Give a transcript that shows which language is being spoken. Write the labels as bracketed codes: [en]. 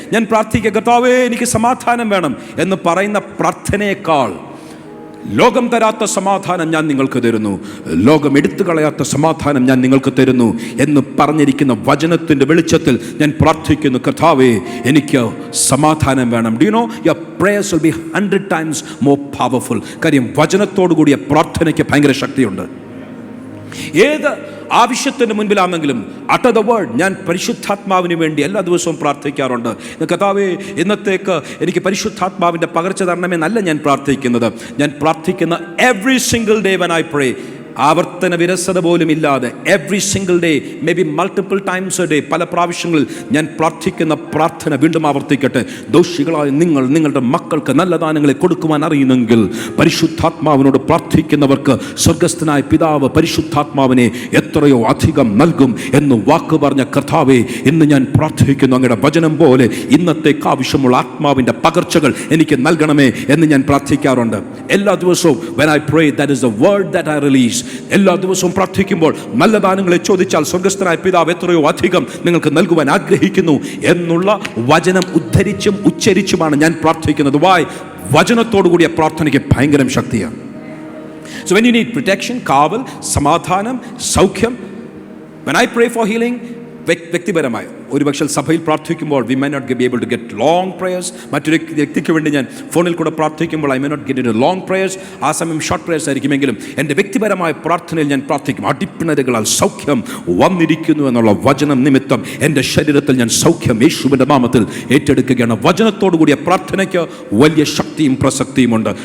[ml] ഞാൻ പ്രാർത്ഥിക്കുക, കർത്താവേ എനിക്ക് സമാധാനം വേണം എന്ന് പറയുന്ന പ്രാർത്ഥനയേക്കാൾ ലോകം തരാത്ത സമാധാനം ഞാൻ നിങ്ങൾക്ക് തരുന്നു, ലോകം എടുത്തു കളയാത്ത സമാധാനം ഞാൻ നിങ്ങൾക്ക് തരുന്നു എന്ന് പറഞ്ഞിരിക്കുന്ന വചനത്തിൻ്റെ വെളിച്ചത്തിൽ ഞാൻ പ്രാർത്ഥിക്കുന്നു, കർത്താവേ എനിക്ക് സമാധാനം വേണം. [en] Do you know your prayers will be 100 times more powerful. [ml] കാര്യം വചനത്തോടു കൂടിയ പ്രാർത്ഥനയ്ക്ക് ഭയങ്കര ശക്തിയുണ്ട്. ഏത് ആവശ്യത്തിന് മുൻപിലാണെങ്കിലും [en] Utter the word. [ml] ഞാൻ പരിശുദ്ധാത്മാവിന് വേണ്ടി എല്ലാ ദിവസവും പ്രാർത്ഥിക്കാറുണ്ട്. കർത്താവേ ഇന്നത്തേക്ക് എനിക്ക് പരിശുദ്ധാത്മാവിൻ്റെ പകർച്ച തരണമെന്നല്ല ഞാൻ പ്രാർത്ഥിക്കുന്നത്. ഞാൻ പ്രാർത്ഥിക്കുന്ന [en] every single day when I pray, [ml] ആവർത്തന വിരസത പോലും ഇല്ലാതെ, [en] every single day, may be multiple times a day, [ml] പല പ്രാവശ്യങ്ങളിൽ ഞാൻ പ്രാർത്ഥിക്കുന്ന പ്രാർത്ഥന വീണ്ടും ആവർത്തിക്കട്ടെ. ദോഷികളായ നിങ്ങൾ നിങ്ങളുടെ മക്കൾക്ക് നല്ല ദാനങ്ങളെ കൊടുക്കുവാൻ അറിയുന്നെങ്കിൽ പരിശുദ്ധാത്മാവിനോട് പ്രാർത്ഥിക്കുന്നവർക്ക് സ്വർഗസ്ഥനായ പിതാവ് പരിശുദ്ധാത്മാവിനെ എത്രയോ അധികം നൽകും എന്ന് വാക്ക് പറഞ്ഞ കർത്താവേ, ഇന്ന് ഞാൻ പ്രാർത്ഥിക്കുന്നു, അങ്ങയുടെ വചനം പോലെ ഇന്നത്തേക്ക് ആവശ്യമുള്ള ആത്മാവിൻ്റെ പകർച്ചകൾ എനിക്ക് നൽകണമേ എന്ന് ഞാൻ പ്രാർത്ഥിക്കാറുണ്ട്. എല്ലാ ദിവസവും [en] when I pray, that is the word that I release. [ml] എല്ലാ ദിവസവും പ്രാർത്ഥിക്കുമ്പോൾ നല്ല ദാനങ്ങളെ ചോദിച്ചാൽ സ്വർഗസ്ഥനായ പിതാവ് എത്രയോ അധികം നിങ്ങൾക്ക് നൽകുവാൻ ആഗ്രഹിക്കുന്നു എന്നുള്ള വചനം ഉദ്ധരിച്ചും ഉച്ചരിച്ചുമാണ് ഞാൻ പ്രാർത്ഥിക്കുന്നത്. വചനത്തോടു കൂടിയ പ്രാർത്ഥനയ്ക്ക് ഭയങ്കര ശക്തിയാണ്. [en] So when you need protection, [ml] കാവൽ, സമാധാനം, സൗഖ്യം, [en] when I pray for healing, [ml] വ്യക്തിപരമായി ഒരുപക്ഷെ സഭയിൽ പ്രാർത്ഥിക്കുമ്പോൾ [en] we may not be able to get long prayers. [ml] മറ്റൊരു വ്യക്തിക്ക് വേണ്ടി ഞാൻ ഫോണിൽ കൂടെ പ്രാർത്ഥിക്കുമ്പോൾ [en] I may not get into long prayers. [ml] ആ സമയം ഷോർട്ട് പ്രേയേഴ്സ് ആയിരിക്കുമെങ്കിലും എൻ്റെ വ്യക്തിപരമായ പ്രാർത്ഥനയിൽ ഞാൻ പ്രാർത്ഥിക്കും, അടിപ്പിണരുകളാൽ സൗഖ്യം വന്നിരിക്കുന്നു എന്നുള്ള വചനം നിമിത്തം എൻ്റെ ശരീരത്തിൽ ഞാൻ സൗഖ്യം യേശുവിൻ്റെ നാമത്തിൽ ഏറ്റെടുക്കുകയാണ്. വചനത്തോടു കൂടിയ പ്രാർത്ഥനയ്ക്ക് വലിയ ശക്തിയും പ്രസക്തിയുമുണ്ട്.